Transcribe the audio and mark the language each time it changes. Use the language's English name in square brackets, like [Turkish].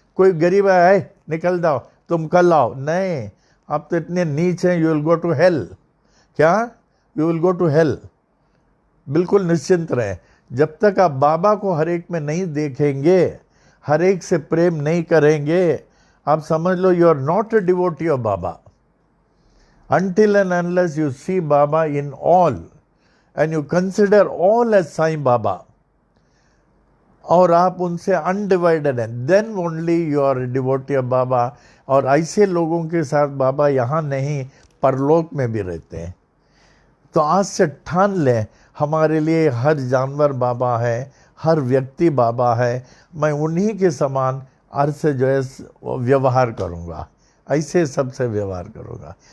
[Hindi] कोई गरीब है निकल जाओ तुम कल आओ, नहीं, आप तो इतने नीच हैं, [English] You will go to hell. [Hindi] क्या? You will go to hell. बिल्कुल निश्चिंत रहें। जब तक आप बाबा को हर एक में नहीं देखेंगे, हर एक से प्रेम नहीं करेंगे, आप समझ लो [English] You are not a devotee of Baba. Until and unless you see Baba in all and you consider all as Sai Baba, [Hindi] और आप उनसे अनडिवाइडेड हैं, [English] Then only you are devotee of Baba. [Hindi] और ऐसे लोगों के साथ बाबा यहाँ नहीं परलोक में भी रहते हैं। तो आज से ठान लें, हमारे लिए हर जानवर बाबा है, हर व्यक्ति बाबा है। मैं उन्हीं के समान अर्थ से जो है व्यवहार करूँगा, ऐसे सबसे व्यवहार करूँगा।